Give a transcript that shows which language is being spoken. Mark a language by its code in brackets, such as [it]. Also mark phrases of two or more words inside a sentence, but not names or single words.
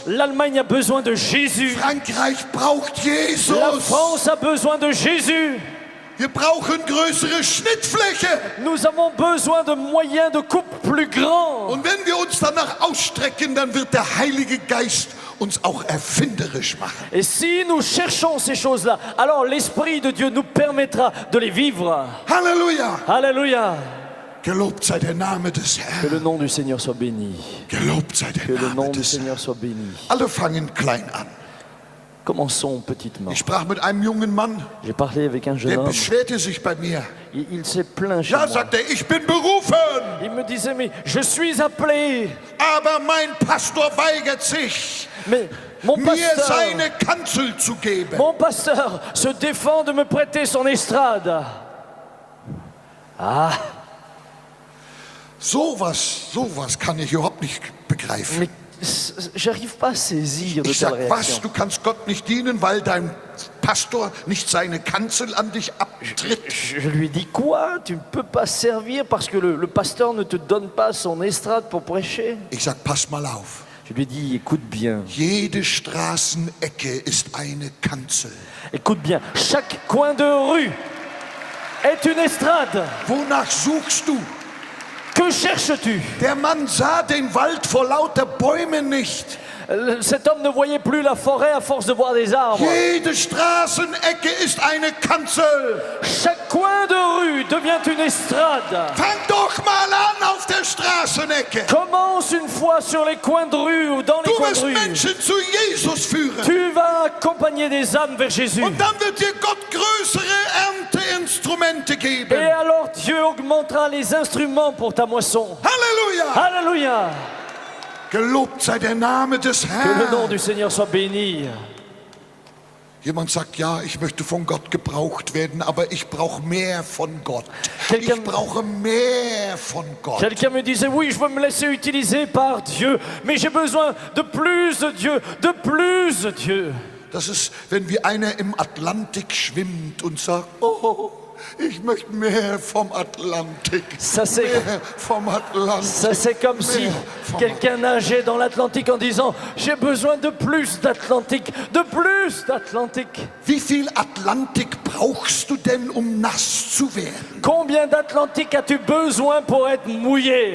[fr] L'Allemagne a besoin de Jésus. [de] Frankreich braucht Jesus. [fr] La France a besoin de Jésus. [de] Wir brauchen größere Schnittfläche. [fr] Nous avons besoin de moyens de coupe plus grands. [de] Und wenn wir uns danach ausstrecken, dann wird der Heilige Geist uns auch erfinderisch machen. [fr] Et si nous cherchons ces choses-là, alors l'Esprit de Dieu nous permettra de les vivre. [de] Halleluja! [fr] Alléluia! [de] Gelobt sei der Name des Herrn. [fr] Que le nom du Seigneur soit béni. [de] Gelobt sei der [fr] Que le [de] Name [fr] nom du [de] des Herrn. [fr] Seigneur soit béni. [de] Alle fangen klein an. [fr] Commençons petitement. [de] Ich sprach mit einem jungen Mann, [fr] J'ai parlé avec un jeune [de] der [fr] homme. [de] beschwerte sich bei mir. [fr] Il s'est plaint chez [de] Ja, [fr] moi. [de] sagt er, ich bin berufen, [fr] Il me disait, mais je suis appelé. [de] aber mein Pastor weigert sich, [fr] Mais mon [de] mir [fr] pasteur, [de] seine Kanzel zu geben. [fr] mon pasteur se défend de me prêter son estrade. Ah, [de] Sowas kann ich überhaupt nicht begreifen. [fr] mais j'arrive pas à saisir de [de] Ich [fr] telles [de] sag, was, [fr] réactions. [de] du kannst Gott nicht dienen, weil dein Pastor nicht seine Kanzel an dich abtritt. [fr] Je lui dis quoi? Tu ne peux pas servir parce que le pasteur ne te donne pas son estrade pour prêcher? [de] Ich sag, pass mal auf. [fr] Je lui dis, écoute bien, [de] Jede Straßenecke ist eine Kanzel. [fr] écoute bien. Chaque coin de rue est une estrade. [de] Wonach suchst du? [fr] Que cherches-tu? [de] Der Mann sah den Wald vor lauter Bäumen nicht. [fr] Cet homme ne voyait plus la forêt à force de voir des arbres. [de] Jede Straßenecke ist eine Kanzel. [fr] Chaque coin de rue devient une estrade. [de] Fang doch mal an auf der Straßenecke. [fr] Commence une fois sur les coins de rue ou dans les [de] Du [fr] coins de [de] wirst [fr] rue. [de] Menschen zu Jesus führen. [fr] Tu vas accompagner des âmes vers Jésus. [de] Und dann wird dir Gott größere Ernteinstrumente [fr] Et [de] geben. [fr] alors Dieu augmentera les instruments pour ta moisson. [de] Halleluja! [fr] Alléluia. [de] Gelobt sei der Name des [fr] Que le nom [de] Herrn. [fr] du Seigneur soit béni. [de] Jemand sagt, ja, ich möchte von Gott gebraucht werden, aber ich brauche mehr von Gott. Ich brauche mehr von Gott. [fr] Quelqu'un me disait, oui, je veux me laisser utiliser par Dieu, mais j'ai besoin de plus de Dieu, de plus de Dieu. [de] Das ist, wenn wie einer im Atlantik schwimmt und sagt, oh, ich möchte mehr vom Atlantik. [fr] Ça c'est, [de] Mehr vom Atlantik. [fr] ça c'est comme si quelqu'un nageait dans l'Atlantique en disant, j'ai besoin de plus d'Atlantique, de plus d'Atlantique. [de] Wie viel Atlantik brauchst du denn, um nass zu werden? [fr] Combien d'Atlantique as-tu besoin pour être mouillé?